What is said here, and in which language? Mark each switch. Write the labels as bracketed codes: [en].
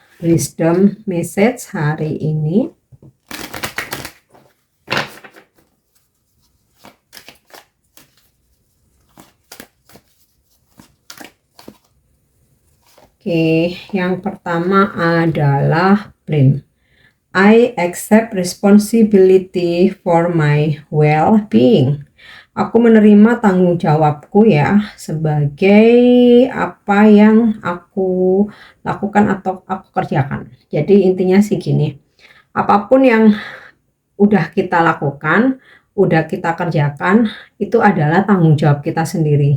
[id] Wisdom message hari ini. Oke, yang pertama adalah blame. [en] I accept responsibility for my well-being. [id] Aku menerima tanggung jawabku ya sebagai apa yang aku lakukan atau aku kerjakan. Jadi intinya sih gini, apapun yang udah kita lakukan, udah kita kerjakan, itu adalah tanggung jawab kita sendiri.